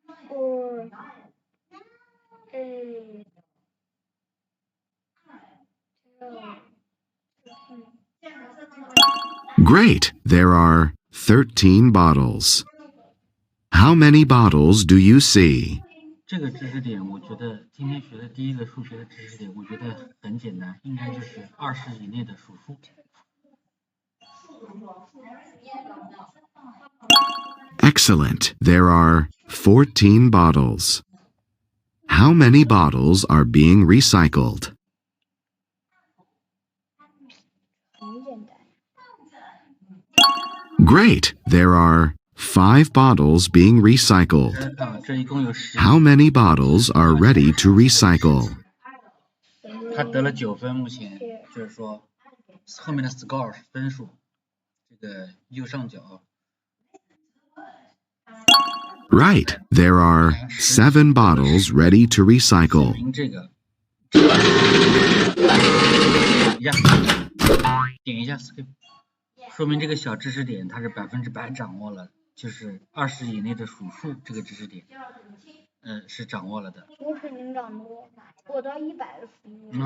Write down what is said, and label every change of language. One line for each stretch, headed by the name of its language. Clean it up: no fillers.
Chinese: 我
English: Great! There are 13 bottles. How many bottles do you see?
Chinese: 这个知识点，我觉得今天学的第一个数学的知识点，我觉得很简单，应该就是20以内的数数。
English: Excellent. There are 14 bottles. How many bottles are being recycled?
Chinese: 很简单。
English: Great. There are 5 bottles being recycled.
Chinese: 这一共有10。
English: How many bottles are ready to recycle?
Chinese: 他得了9分，目前就是说后面的 score 是分数，这个右上角。
English: Right. There are 7 bottles ready to recycle.
Chinese: 明这个，点一下 skip， 说明这个小知识点它是100%掌握了，就是20以内的数数这个知识点，是掌握了的。我肯定掌握，我到100的服务。